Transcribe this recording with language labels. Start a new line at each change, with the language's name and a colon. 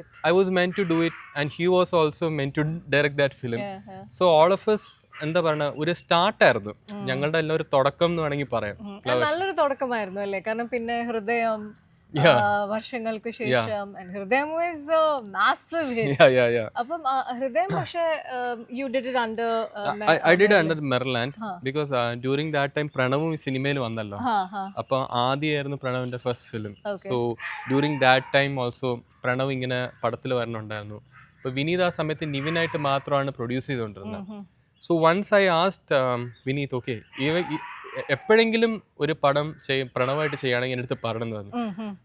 English: I was meant to do it and he was also meant to direct that film. So all of us
Malayalam: എന്താ പറയുക, ഒരു സ്റ്റാർട്ടായിരുന്നു ഞങ്ങളുടെ എല്ലാം ഒരു തുടക്കം എന്ന് വേണമെങ്കിൽ പറയാം. നല്ലൊരു തുടക്കമായിരുന്നു അല്ലേ? കാരണം പിന്നെ ഹൃദയം വർഷങ്ങൾക്ക് ശേഷം, ഹൃദയം
English: Was massive hit.
Malayalam: അപ്പം ഹൃദയം പക്ഷേ
English: you did it under I did it under Merland because during that time
Malayalam: പ്രണവും സിനിമയിൽ വന്നല്ലോ. അപ്പൊ ആദ്യമായിരുന്നു പ്രണവിന്റെ first film.
English: so during that time also
Malayalam: Pranav ഇങ്ങനെ പടത്തിൽ വരണുണ്ടായിരുന്നു. അപ്പൊ വിനീത് ആ സമയത്ത് നിവിനായിട്ട് മാത്രമാണ് പ്രൊഡ്യൂസ് ചെയ്തുകൊണ്ടിരുന്നത്.
English: so once I asked Vineeth,
Malayalam: okay എപ്പോഴെങ്കിലും ഒരു പടം പ്രണവായിട്ട് ചെയ്യുകയാണെങ്കിൽ എൻ്റെ അടുത്ത് പറയണമെന്ന് പറഞ്ഞു.